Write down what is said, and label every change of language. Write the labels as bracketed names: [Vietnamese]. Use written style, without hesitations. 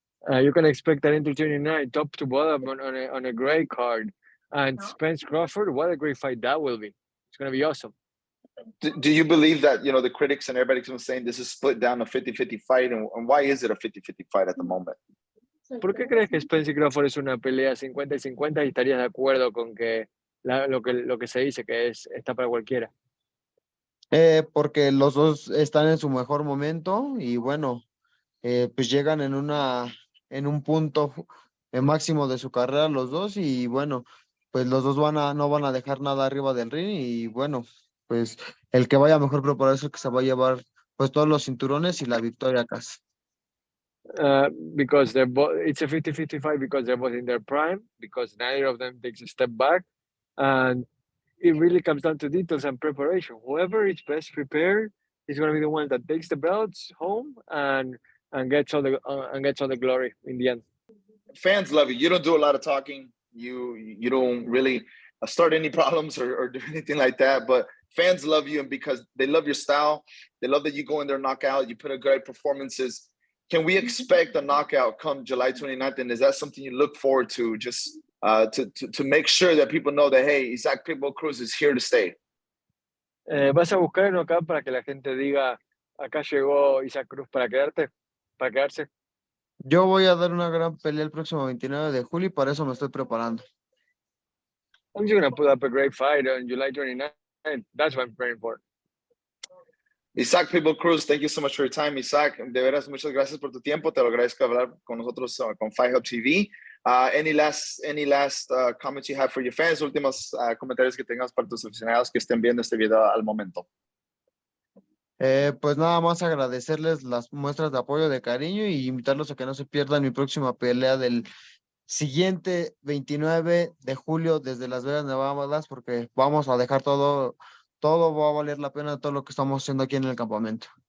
[English] You can expect an entertaining night, top to bottom on a great card. And Spence Crawford, what a great fight that will be. It's going to be awesome. Do you believe that, you know, the critics and everybody's been saying this is split down a 50-50 fight, and why is it a 50-50 fight at the moment? [Spanish] ¿Por qué crees que Spence y Crawford es una pelea 50 y 50 y estarías de acuerdo con que lo que se dice que está para cualquiera? Porque los dos están en su mejor momento y bueno, pues llegan en un punto máximo de su carrera los dos y bueno, pues los dos no van a dejar nada arriba del ring y bueno, pues el que vaya mejor preparado es el que se va a llevar pues todos los cinturones y la victoria a casa. [English] Because it's a 50-50 fight because they're both in their prime, because neither of them takes a step back, and it really comes down to details and preparation. Whoever is best prepared is going to be the one that takes the belts home and gets all the glory in the end. Fans love you. You don't do a lot of talking. You don't really start any problems or do anything like that. But fans love you, and because they love your style, they love that you go in there, knock out, you put in great performances. Can we expect a knockout come July 29th? And is that something you look forward to, just to make sure that people know that, hey, Isaac Pitbull Cruz is here to stay? [Spanish] ¿Vas a buscar uno acá para que la gente diga, acá llegó Isaac Cruz para quedarse? Yo voy a dar una gran pelea el próximo 29 de julio y para eso me estoy preparando. [English] I'm just going to put up a great fight on July 29th. That's what I'm preparing for. Isaac Pitbull Cruz, thank you so much for your time, Isaac. [Spanish] De veras, muchas gracias por tu tiempo. Te lo agradezco hablar con nosotros con Fight Hub TV. [English] Any last comments you have for your fans? [Spanish] Últimos comentarios que tengas para tus aficionados que estén viendo este video al momento. Pues nada más agradecerles las muestras de apoyo, de cariño y invitarlos a que no se pierdan mi próxima pelea del siguiente 29 de julio desde Las Vegas, Nevada, porque vamos a dejar todo va a valer la pena todo lo que estamos haciendo aquí en el campamento.